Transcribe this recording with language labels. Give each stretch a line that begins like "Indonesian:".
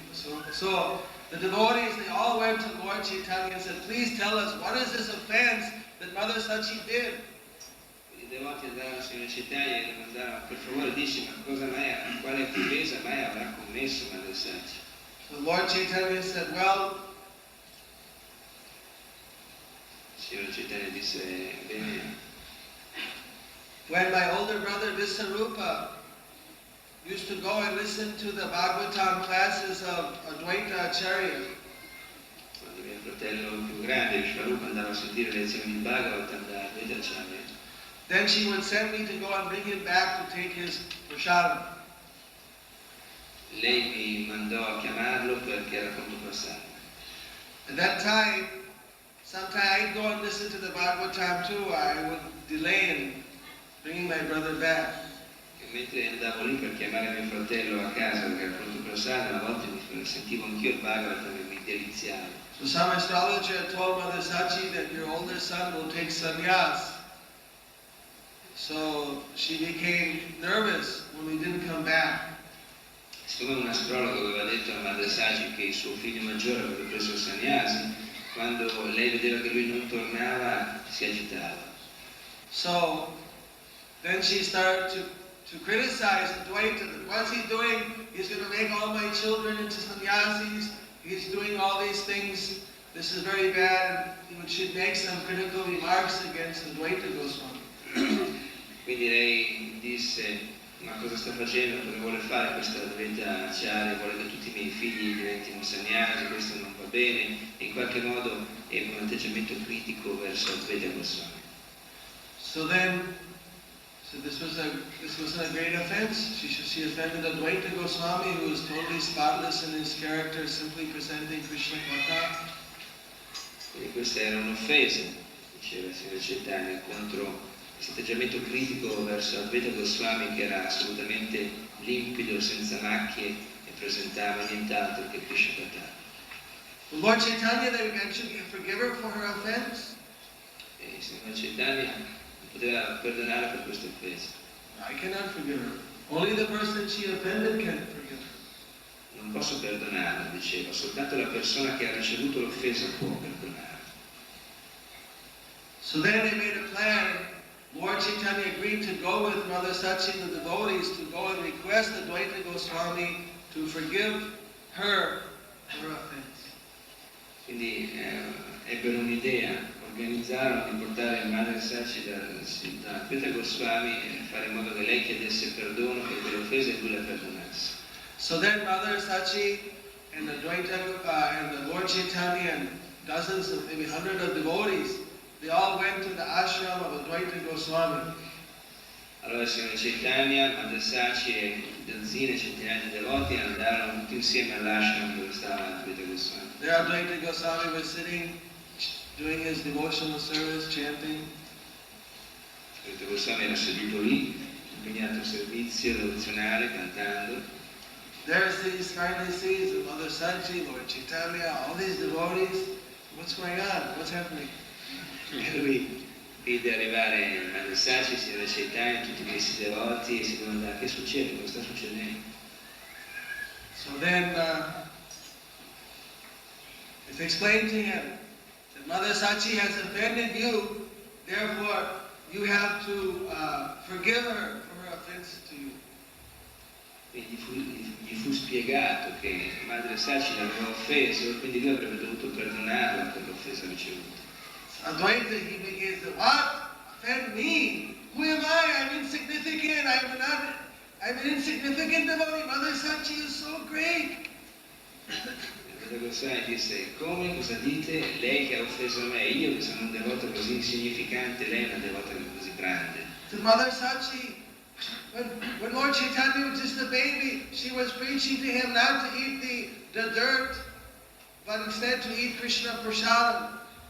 English: So the devotees, they all went to Lord Chaitanya and said, please tell us, what is this offense that Mother Sachi did?
Italian: I devoti andarono al Signore Chaitanya e domandarono, per favore dici, ma cosa mai, quale offesa mai avrà commesso Madre Sachi?
English: So Lord Chaitanya said, well,
Italian: Il Signore Chaitanya disse, bene,
English: when my older brother Visarupa used to go and listen to the Bhagavatam classes of Advaita Acharya,
Italian: quando mio fratello più grande, Vishvarupa, andava a sentire le lezioni di Bhagavatam da Vedacharya.
English: Then she would send me to go and bring him back to take his prasadam.
Italian: Lei mi mandò a chiamarlo perché era pronto prasada.
English: At that time, sometimes I'd go and listen to the Bhagavatam too. I would delay in bringing my brother back.
Italian: E mentre andavo lì per chiamare mio fratello a casa perché era pronto prasada, a volte mi sentivo anch'io il Bhagavatam e mi deliziavo.
English: So some astrologer had told Mother Sachi that your older son will take sannyas. So she became nervous when we didn't come back.
Italian: Siccome un astrologo aveva detto a Madre Sachi che il suo figlio maggiore aveva preso il sannyasi, quando lei vedeva che lui non tornava si agitava.
English: So then she started to criticize Advaita. What's he doing? He's going to make all my children into sannyasis. He's doing all these things. This is very bad. And she should make some critical remarks against Advaita Goswami.
Italian: Quindi lei disse: ma cosa sta facendo? Cosa vuole fare questa Advaita Acharya? Vuole che tutti i miei figli diventino sannyasi, questo non va bene. E in qualche modo ebbe un atteggiamento critico verso Advaita Goswami.
English: So this was a great offense. She offended Advaita Goswami, who was totally spotless in his character, simply presenting Krishna Katha.
Italian: Quindi questa era un'offesa, diceva il signor Chaitanya, contro questo atteggiamento critico verso Advaita Goswami, che era assolutamente limpido, senza macchie e presentava nient'altro che Krishna Katha.
English: Lord Chaitanya then eventually forgive her for her offense.
Italian: E il signor Chaitanya non poteva perdonare per questa offesa.
English: I cannot forgive her. Only the person she offended can forgive her.
Italian: Non posso perdonarla, diceva, soltanto la persona che ha ricevuto l'offesa può perdonare.
English: So then they made a plan. Lord Chaitanya agreed to go with Mother Sachi and the devotees to go and request Advaita Goswami to forgive her offense.
Italian: Quindi ebbero un'idea, organizzarono di portare Madre Sachi da Advaita Goswami e fare in modo che lei chiedesse perdono per quelle offese e lui la perdonasse.
English: So then Mother Sachi and Advaita and the Lord Chaitanya and dozens of, maybe hundreds of devotees, they all went to the ashram of Advaita Goswami.
Italian: Allora il signor Chaitanya, Madre Sachi e dozzine, centinaia di devoti andarono tutti insieme all'ashram dove stava Advaita Goswami.
English: There Advaita Goswami was sitting, doing his devotional service, chanting.
Italian: Advaita Goswami era seduto lì, impegnato al servizio devozionale, cantando.
English: There finally sees Mother Sachi, Lord Chaitanya, all these devotees. What's going on? What's happening?
Italian: E lui vide arrivare Madre Sachi, il signor Chaitanya, tutti questi devoti e si domandava: che succede? Cosa sta succedendo?
English: So then it's explained to him that Mother Sachi has offended you, therefore you have to forgive her for her offense to you.
Italian: E gli fu spiegato che Madre Sachi l'aveva offeso e quindi lui avrebbe dovuto perdonarla per l'offesa ricevuta.
English: Advaita, he begins to, what? Offend me? Who am I? I'm insignificant. I'm an insignificant devotee. Mother Sachi is so great.
Italian: Advaita Goswami disse: come? Cosa dite? Lei che ha offeso me, io che sono un devoto così insignificante, lei è una devota così grande.
English: To Mother Sachi, when Lord Chaitanya was just a baby, she was preaching to him not to eat the dirt, but instead to eat Krishna prasadam.